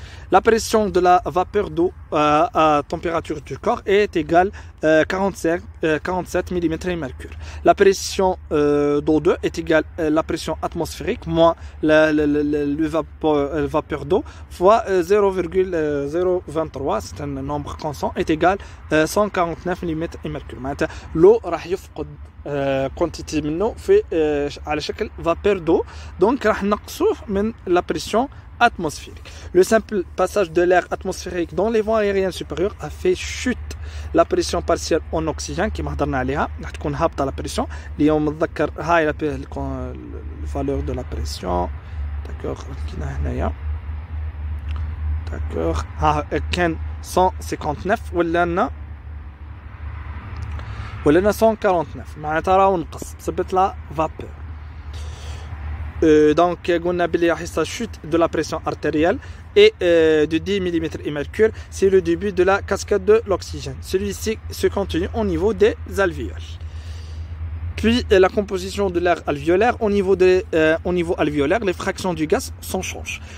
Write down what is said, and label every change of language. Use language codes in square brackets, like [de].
[fr] La pression de la vapeur d'eau à température du corps est égale 47 mm et mercure. La pression d'O2 est égale la pression atmosphérique moins le vapeur d'eau fois 0,023, c'est un nombre constant, est égal 149 mm et mercure. [ar] L'eau راح يفقد quantité منه في على شكل vapeur d'eau, donc راح نقصوه من [fr] la pression atmosphérique. Le simple passage de l'air atmosphérique dans les voies aériennes supérieures a fait chute la pression partielle en oxygène qui [ar] هضرنا عليها. راح تكون هابطه [fr] la pression. [ar] اليوم نتذكر هاي [fr] valeur de la pression. [ar] D'accord, كاينه هنايا. D'accord, كان 159 ولنا 149 معناتها راهو نقص بسبب لا vapeur. [fr] Donc on a la chute de la pression artérielle et de 10 mm et mercure, c'est le début de la cascade de l'oxygène. Celui-ci se continue au niveau des alvéoles. Puis la composition de l'air alvéolaire au niveau alvéolaire, les fractions du gaz s'en changent.